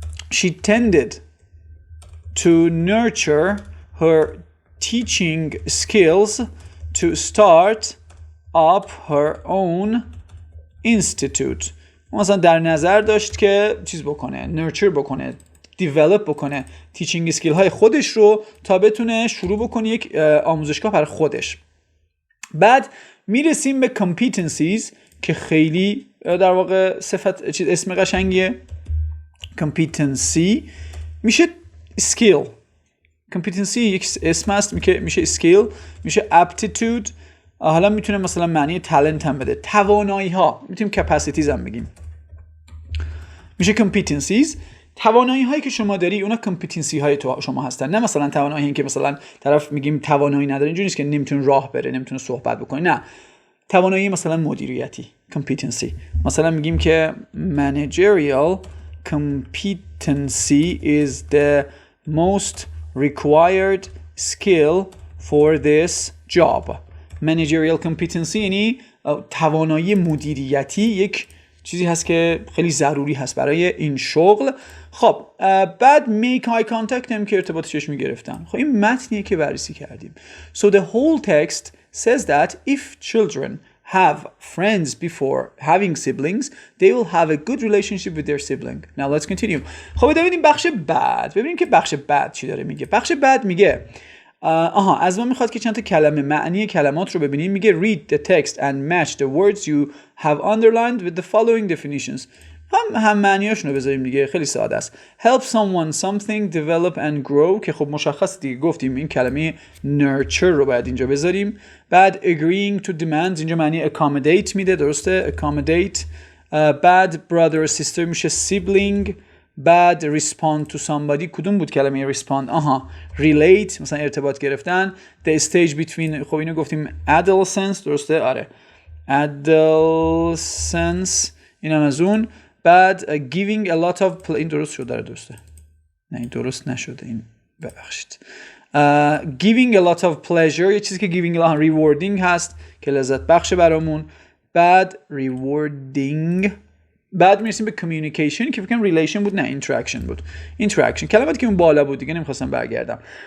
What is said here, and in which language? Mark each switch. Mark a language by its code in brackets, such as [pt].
[en] She tended to nurture her teaching skills to start up her own institute. [fa] مثلا در نظر داشت که چیز بکنه، نرچر بکنه، دیولپ بکنه تیچینگ اسکیل های خودش رو تا بتونه شروع بکنه یک آموزشگاه برای خودش. بعد میرسیم به competencies که خیلی در واقع اسم قشنگیه. competency میشه skill. competency یک اسم هست میشه skill، میشه aptitude. حالا میتونه مثلا معنی talent هم بده. توانایی ها میتونیم capacities هم بگیم. میشه competencies. توانایی هایی که شما داری اونا competency های شما هستن. نه مثلا توانایی این که مثلا طرف میگیم توانایی نداره اینجوری نیست که نمیتونه راه بره، نمیتونه صحبت بکنه. نه، توانایی مثلا مدیریتی competency. [en] مثلا میگیم که managerial competency is the most required skill for this job. [fa] managerial competency یعنی توانایی مدیریتی یک چیزی هست که خیلی ضروری هست برای این شغل. خب بعد make eye contact هم که ارتباط چشمی گرفتن. خب این متنیه که بررسی کردیم. [en] So the whole text says that if children have friends before having siblings, they will have a good relationship with their sibling. Now let's continue. خب ببینیم بخش بعد. [fa] ببینیم که بخش بعد چی داره میگه. بخش بعد میگه از ما میخواد که چند تا کلمه معنی کلمات رو ببینیم. [en] میگه read the text and match the words you have underlined with the following definitions. [fa] هم معنیاشون رو بذاریم دیگه، خیلی ساده است. help someone something develop and grow که خب مشخص دیگه گفتیم این کلمه nurture رو باید اینجا بذاریم. بعد agreeing to demands اینجا معنی accommodate میده، درسته؟ accommodate. بعد brother or sister میشه sibling. بعد respond to somebody کدوم بود کلمه respond؟ relate مثلا ارتباط گرفتن. the stage between خب اینو گفتیم adolescence، درسته؟ آره adolescence اینم از اون. بعد giving a lot of این درست شده درسته؟ نه این درست نشده، این ببخشید. giving a lot of pleasure، یه چیزی که giving a lot rewarding هست که لذت بخش برامون. بعد rewarding، بعد میرسیم به communication که فکر کنم relation بود، نه interaction بود. interaction کلماتی که اون بالا بود دیگه نمیخواستم برگردم.